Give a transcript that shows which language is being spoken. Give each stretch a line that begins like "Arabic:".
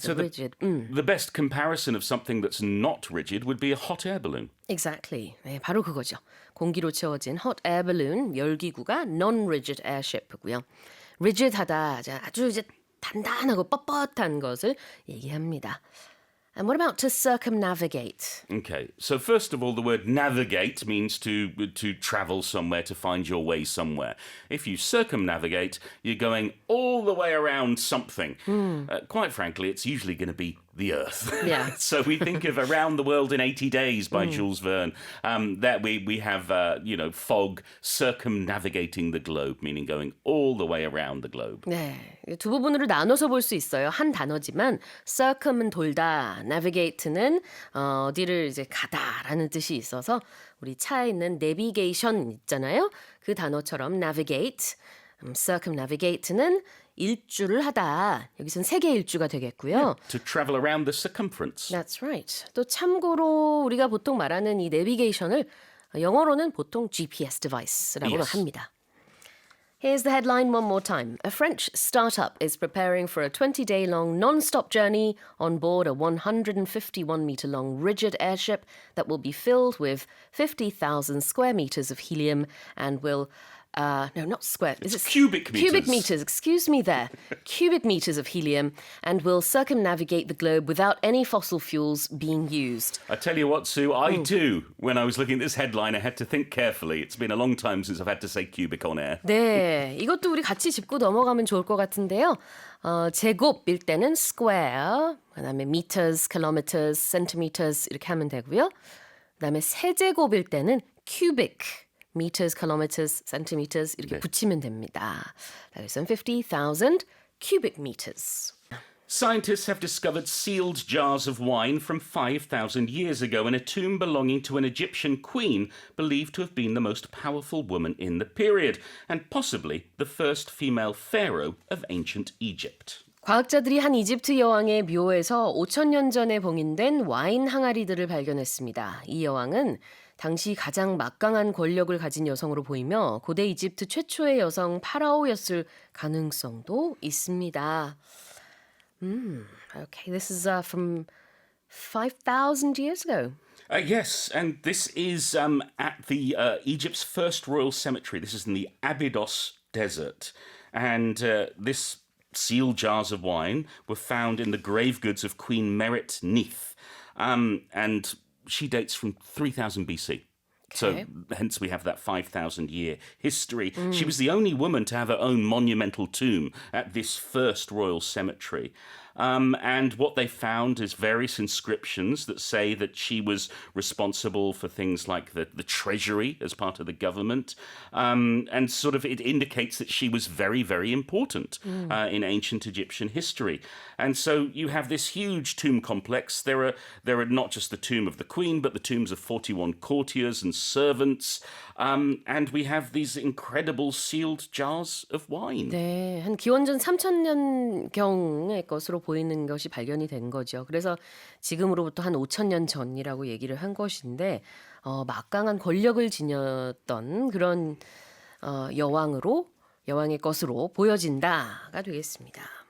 English: So rigid. the best comparison of something that's not rigid would be a hot air balloon. Exactly.
Korean: 네, 바로 그거죠. 공기로 채워진 hot air balloon 열기구가 non-rigid airship이고요. rigid하다, 아주 이제 단단하고 뻣뻣한 것을 얘기합니다.
English: And what about to circumnavigate? Okay, so first of all, the word navigate means to travel somewhere, to find your way somewhere. If you circumnavigate, you're going all the way around something. Quite frankly, it's usually going to be the Earth. Yeah. So we think of Around the World in 80 Days by Jules Verne. That we have, fog circumnavigating the globe, meaning going all the way around the globe.
Korean: 네, 두 부분으로 나눠서 볼 수 있어요. 한 단어지만 circum은 돌다, navigate는 어디를 이제 가다라는 뜻이 있어서 우리 차에 있는 navigation 있잖아요. 그 단어처럼 navigate, circumnavigate는 일주를 하다. 여기선 세계 일주가 되겠고요.
English: To travel around the circumference. That's right.
Korean: 또 참고로 우리가 보통 말하는 이 내비게이션을 영어로는 보통 GPS device라고 합니다.
English: Here's the headline one more time. A French startup is preparing for a 20-day-long non-stop journey on board a 151-meter-long rigid airship that will be filled with 50,000 square meters of helium and will... no, not square. Is it cubic meters. Cubic meters, excuse me there. Cubic meters of helium and will circumnavigate the globe without any fossil fuels being used. I tell you what, Sue, I too, when I was looking at this headline, I had to think carefully. It's been a long time since I've had to say cubic on air.
Korean: 네, 이것도 우리 같이 짚고 넘어가면 좋을 것 같은데요. 제곱일 때는 square, 그다음에 meters, kilometers, centimeters 이렇게 하면 되고요. 그다음에 세제곱일 때는 cubic. meters, kilometers, centimeters 이렇게 붙이면 됩니다. 그래서 50,000 cubic meters.
English: Scientists have discovered sealed jars of wine from 5,000 years ago in a tomb belonging to an Egyptian queen believed to have been the most powerful woman in the period and possibly the first female pharaoh of ancient Egypt.
Korean: 과학자들이 한 이집트 여왕의 묘에서 5,000년 전에 봉인된 와인 항아리들을 발견했습니다. 이 여왕은 당시 가장 막강한 권력을 가진 여성으로 보이며 고대 이집트 최초의 여성 파라오였을 가능성도 있습니다.
English: Okay, this is from 5,000 years ago. Yes, and this is at the Egypt's first royal cemetery. This is in the Abydos Desert. And this sealed jars of wine were found in the grave goods of Queen Merit Neith. And she dates from 3000 BC. So hence we have that 5,000-year history. She was the only woman to have her own monumental tomb at this first royal cemetery. And what they found is various inscriptions that say that she was responsible for things like the treasury as part of the government. And sort of it indicates that she was very, very important in ancient Egyptian history. And so you have this huge tomb complex. There are not just the tomb of the queen, but the tombs of 41 courtiers and servants. And we have these incredible sealed jars of wine.
Korean: 네, 한 기원전 3000년경의 것으로 보이는 것이 발견이 된 거죠. 그래서 지금으로부터 한 5000년 전이라고 얘기를 한 것인데 막강한 권력을 지녔던 그런 여왕의 것으로 보여진다가 되겠습니다.